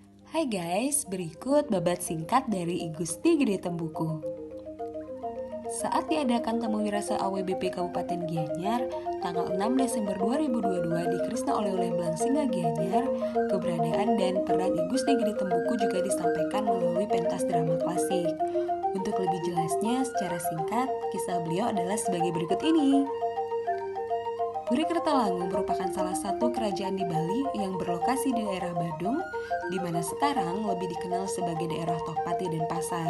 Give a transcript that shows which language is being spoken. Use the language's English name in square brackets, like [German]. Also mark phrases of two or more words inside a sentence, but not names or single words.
[Indonesian] Hai guys, berikut babat singkat dari I Gusti Gede Tembuku. Saat diadakan temu wirasa AWBP Kabupaten Gianyar, tanggal 6 Desember 2022 di Krisna oleh Blangsinga Gianyar, keberadaan dan peran I Gusti Gede Tembuku juga disampaikan melalui pentas drama klasik. Untuk lebih jelasnya, secara singkat, kisah beliau adalah sebagai berikut ini. Puri Kertalangu merupakan salah satu kerajaan di Bali yang berlokasi di daerah Badung, di mana sekarang lebih dikenal sebagai daerah Tokpati dan Pasar.